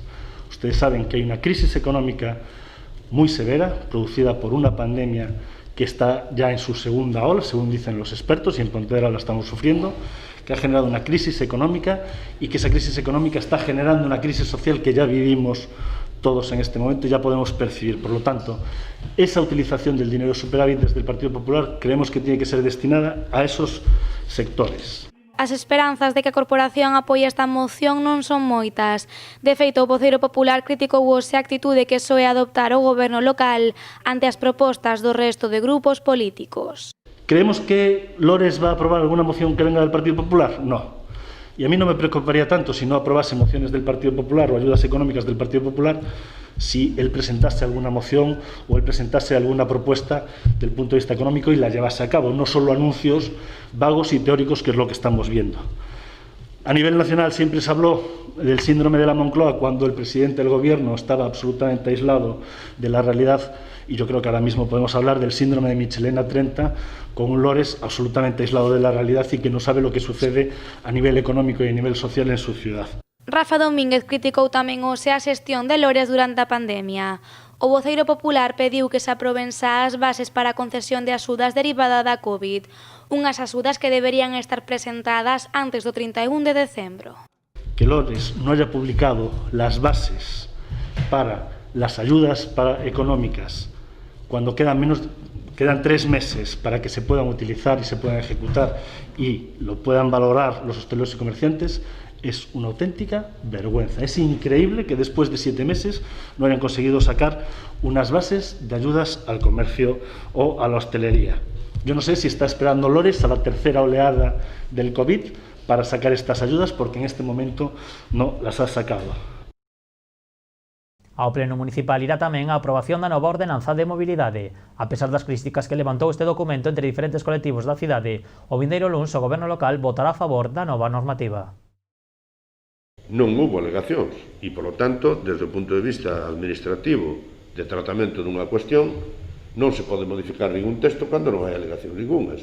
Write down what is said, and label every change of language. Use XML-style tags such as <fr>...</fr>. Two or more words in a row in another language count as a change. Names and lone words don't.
<es>Ustedes saben que hay una crisis económica muy severa, producida por una pandemia que está ya en su segunda ola, según dicen los expertos, y en Pontevedra la estamos sufriendo, que ha generado una crisis económica y que esa crisis económica está generando una crisis social que ya vivimos todos en este momento y ya podemos percibir. Por lo tanto, esa utilización del dinero superávit desde el Partido Popular creemos que tiene que ser destinada a esos sectores.</es> <gl>As esperanzas de que a corporación apoie esta moción non son moitas. De feito, o voceiro popular criticou hoxe a actitude que soe adoptar o goberno local ante as propostas do resto de grupos políticos.</gl> <es>¿Creemos que Lores va a aprobar alguna moción que venga del Partido Popular? No. Y a mí no me preocuparía tanto si no aprobase mociones del Partido Popular o ayudas económicas del Partido Popular si él presentase alguna moción o él presentase alguna propuesta del punto de vista económico y la llevase a cabo, no solo anuncios vagos y teóricos, que es lo que estamos viendo. A nivel nacional siempre se habló del síndrome de la Moncloa cuando el presidente del gobierno estaba absolutamente aislado de la realidad, y yo creo que ahora mismo podemos hablar del síndrome de Michelena 30 con un Lores absolutamente aislado de la realidad y que no sabe lo que sucede a nivel económico y a nivel social en su ciudad.</es> <gl>Rafa Domínguez criticou tamén hoxe a xestión de Lores durante a pandemia. O voceiro popular pediu que se aproben xa as bases para a concesión de axudas derivada da COVID, unhas axudas que deberían estar presentadas antes do 31 de decembro.</gl> <es>Que Lores no haya publicado las bases para las ayudas económicas cuando quedan 3 meses para que se puedan utilizar y se puedan ejecutar y lo puedan valorar los hosteleros y comerciantes, es una auténtica vergüenza. Es increíble que después de 7 meses no hayan conseguido sacar unas bases de ayudas al comercio o a la hostelería. Yo no sé si está esperando Lores a la tercera oleada del COVID para sacar estas ayudas, porque en este momento no las ha sacado.</es> <gl>Ao Pleno Municipal irá tamén a aprobación da nova ordenanza de mobilidade. A pesar das críticas que levantou este documento entre diferentes colectivos da cidade, o vindeiro luns o goberno local votará a favor da nova normativa. Non houbo alegacións e, polo tanto, desde o punto de vista administrativo de tratamento dunha cuestión, non se pode modificar ningún texto cando non hai alegación ninguna.</gl>